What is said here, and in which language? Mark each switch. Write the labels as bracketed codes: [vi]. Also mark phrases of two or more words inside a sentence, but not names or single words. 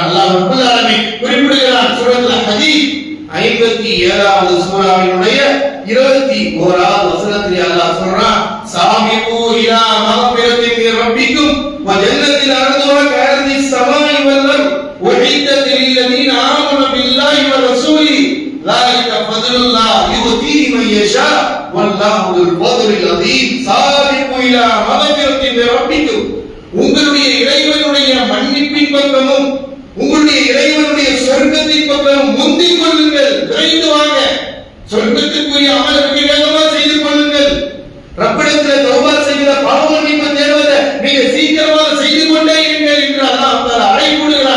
[ar] الله رب العالمين [ta] குறிப்பிடுகிறான் சூரத்துல் ஹதீத் 57வது சூராவினுடைய 21வது வசனத்தில் அல்லாஹ் சொல்றான், [ar] سابقوا إلى مغفرة من ربكم وجنة عرضها كعرض السماء والأرض أعدت للذين آمنوا بالله ورسله ذلك فضل الله يؤتيه من يشاء والله ذو الفضل العظيم. سابقوا إلى مغفرة من ربكم, [ta] உங்களுடைய இறைவனுடைய மன்னிப்பின் பக்கமும் உங்களுடைய இறைவனுடைய சொர்க்கத்தின் பக்கம் முந்திக் கொள்ளுங்கள். விரைந்து வாங்க. சொர்க்கத்துக்குரிய அமல்களை வேகமாக செய்து கொள்ளுங்கள். ரப்பிடத்தில் தௌபா செய்கிற பாவ மன்னிப்பு தேடுவதை மிக சீக்கிரமாக செய்து கொண்டே இருங்கள் என்று அல்லாஹ் தஆலா அழைப்புகிறான்.